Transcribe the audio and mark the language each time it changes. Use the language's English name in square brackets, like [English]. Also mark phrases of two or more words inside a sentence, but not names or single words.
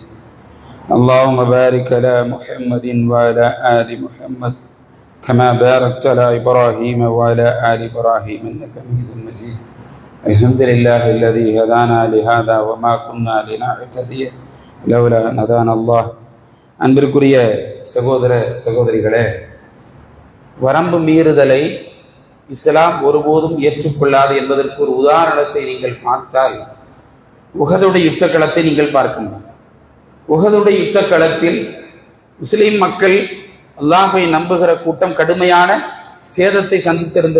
[Arabic] اللهم بارك على محمد وعلى آل محمد كما باركت على إبراهيم وعلى آل إبراهيم إنك حميد مجيد. الحمد لله الذي هدانا لهذا وما كنا لنهتدي لولا أن هدانا الله. [Tamil] அன்பிற்குரிய சகோதர சகோதரிகளே, வரம்பு மீறுதலை இஸ்லாம் ஒருபோதும் ஏற்றுக்கொள்ளாது என்பதற்கு ஒரு உதாரணத்தை நீங்கள் பார்த்தால், உஹதுடைய யுத்த களத்தை நீங்கள் பார்க்க முடியும். உஹதுடைய யுத்த களத்தில் முஸ்லிம் மக்கள், அல்லாஹ்வை நம்புகிற கூட்டம் கடுமையான சேதத்தை சந்தித்திருந்த